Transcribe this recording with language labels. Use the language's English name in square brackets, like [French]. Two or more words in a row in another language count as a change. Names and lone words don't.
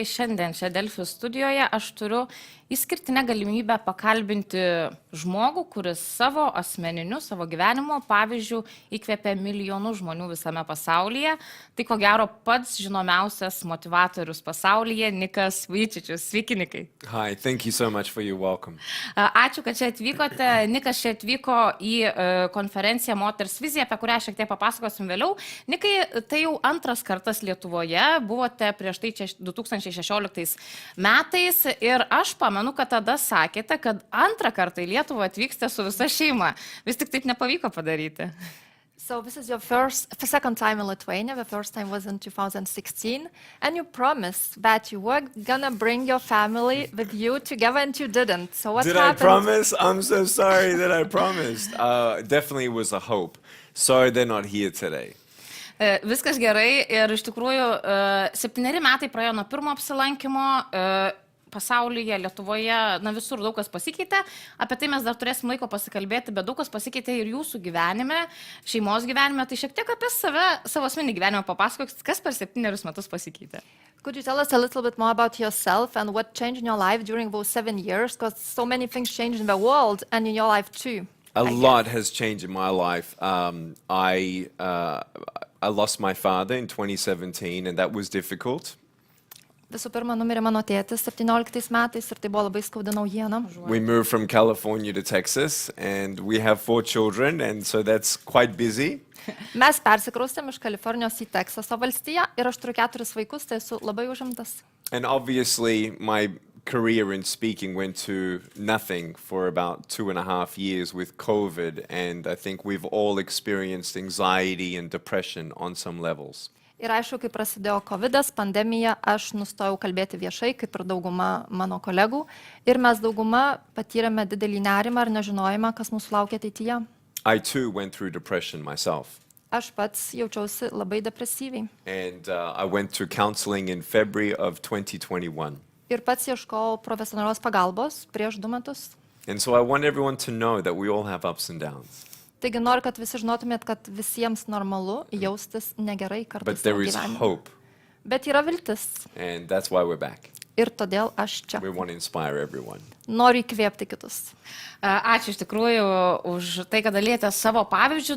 [Lithuanian] Šiandien čia Delfi studijoje aš turiu išskirtinę galimybę pakalbinti žmogų, kuris savo asmeniniu, savo gyvenimo pavyzdžių įkvėpė milijonus žmonių visame pasaulyje. Tai ko gero pats žinomiausias motivatorius pasaulyje, Nikas Vujičičius. Sveiki, Nikai. [English] Hi, thank you so much for your welcome. [Lithuanian] Ačiū, kad čia atvykote. Nikas čia atvyko į konferenciją Moters vizija, apie kurią šiek tiek papasakosim vėliau. Nikai, tai jau antras kartas Lietuvoje, buvote prieš tai 2016 metais ir aš pamenu, kad tada sakėte, kad antrą kartą į Lietuvą atvyksite su visa šeima. Vis tik taip nepavyko padaryti. [English] So this is your second time in Lithuania. The first time was in 2016, and you promised that you were gonna bring your family with you together, and you didn't. So what happened? Did I promise? I'm so sorry that I promised. Definitely was a hope. Sorry they're not here today. [Lithuanian] Viskas gerai ir iš tikrųjų 7 metai praėjo nuo pirmo apsilankimo pasaulyje, Lietuvoje, na visur daug kas pasikeitė. Apie tai mes dar turėsim laiko pasikalbėti, bet daug kas pasikeitė ir jūsų gyvenime, šeimos gyvenime. Tai šiek tiek apie save, savo asmenį gyvenimą papasakokit, kas per 7 metus pasikeitė. [English] Could you tell us a little bit more about yourself and what changed in your life during those 7 years? Because so many things changed in the world and in your life too. A lot has changed in my life. I lost my father in 2017 and that was difficult. [Lithuanian] Visų pirma, numirė mano tėtis 17 metais ir tai buvo labai skaudi naujiena. [English] We moved from California to Texas and we have 4 children and so that's quite busy. [Lithuanian] Mes persikraustėm iš Kalifornijos į Teksaso valstiją ir aš turiu 4 vaikus, tai esu labai užimtas. [English] And obviously my career in speaking went to nothing for about 2.5 years with COVID, and I think we've all experienced anxiety and depression on some levels. [Lithuanian] Ir aišku, kai prasidėjo COVID-as, pandemija, aš nustojau kalbėti viešai, kaip ir dauguma mano kolegų, ir mes dauguma patyrėme didelį nerimą ar nežinojimą, kas mūsų laukia ateityje. [English] I too went through depression myself. [Lithuanian] Aš pats jaučiausi labai depresyviai. [English] And I went to counseling in February of 2021. [Lithuanian] Ir pats ieškojau profesionalios pagalbos prieš 2 metus. [English] And so I want everyone to know that we all have ups and downs. [Lithuanian] Taigi noriu, kad visi žinotumėt, kad visiems normalu jaustis negerai kartais [English] But there is [Lithuanian] gyvenime. [English] hope. [Lithuanian] Bet yra viltis. [English] And that's why we're back. [Lithuanian] Ir todėl aš čia. [English] We want to inspire everyone. [Lithuanian] Noriu įkvėpti kitus. Ačiū iš tikrųjų už tai, kad dalėte savo pavyzdžių.